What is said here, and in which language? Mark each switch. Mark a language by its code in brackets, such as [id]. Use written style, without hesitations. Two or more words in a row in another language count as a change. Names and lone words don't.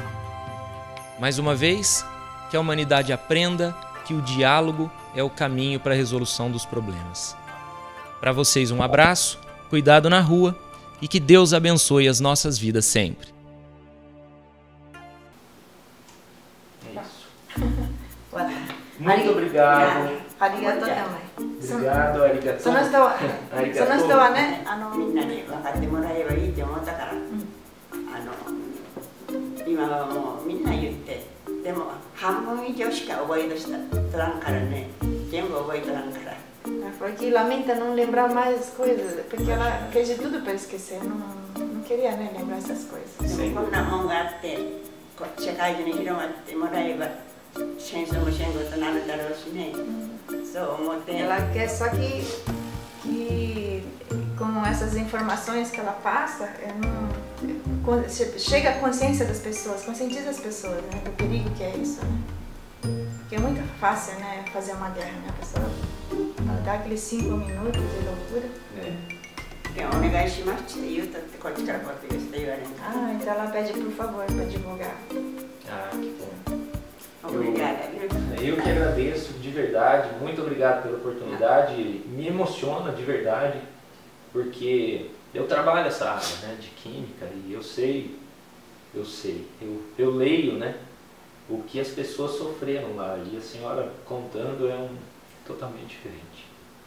[pt] Mais uma vez, que a humanidade aprenda que o diálogo é o caminho para a resolução dos problemas. Para vocês um abraço, cuidado na rua e que Deus abençoe as nossas vidas sempre. É isso. Muito obrigado. Arigato também. Obrigado, arigato. [ja] その人はね、みんなに分かってもらえばいいと思ったから、今はもうみんな言って、でも半分以上しか覚えとらんからね、全部覚えとらんから。 [pt] Porque lamenta não lembrar mais as coisas, porque ela fez de tudo para esquecer, não queria, né, lembrar essas coisas. [ja] でもこんなもんがあって、社会中に広まってもらえば、戦争も戦後となるだろうしね、そう思って。 [pt] Ela quer só que com essas informações que ela passa, chega a consciência das pessoas, conscientiza as pessoas, né, do perigo que é isso, né? Porque é muito fácil, né, fazer uma guerra, né, a pessoa dá aqueles 5 minutos de loucura. [ja] お願いしますって言うとってこっちからこうやって言われる。 [pt] Ah, então ela pede por favor para divulgar. Ah, que bom. Obrigada. Eu que agradeço de verdade, muito obrigado pela oportunidade, me emociona de verdade, porque eu trabalho essa área, né, de química e eu leio, né, o que as pessoas sofreram lá e a senhora contando é totalmente diferente.